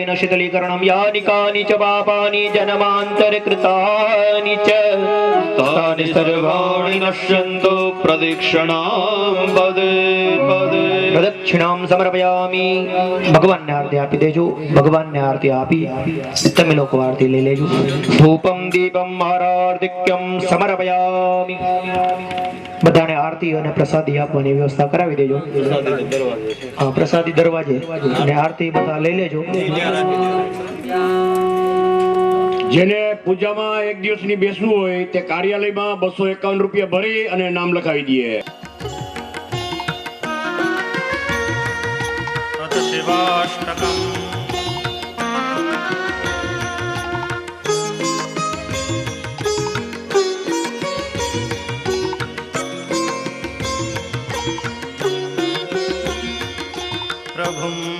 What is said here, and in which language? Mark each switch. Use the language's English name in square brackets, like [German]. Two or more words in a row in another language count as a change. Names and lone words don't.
[Sanskrit] शीतलीकरणं यानि कानि च पापानि जन्मान्तरकृतानि च तानि सर्वाणि नश्यन्तु प्रदक्षिणां पदे पदे प्रदक्षिणां समर्पयामि। [Gujarati] भगवानને આરતી આપી દેજો, ભગવાનને આરતી આપી તમે લોકો આરતી લઈ લેજો। [Sanskrit] ધૂપમ દીપમ આરાર્ધિક્યમ સમર્પયામિ। [Gujarati] બધાને આરતી અને પ્રસાદી આપવાની વ્યવસ્થા કરાવી દેજો। હા, પ્રસાદી દરવાજે અને આરતી બધા લઈ લેજો। જેને પૂજામાં એક દિવસની બેસવું હોય તે કાર્યાલયમાં 251 રૂપિયા ભરી અને નામ લખાવી દઈએ। [Sanskrit] शिवाष्टकम् प्रभुं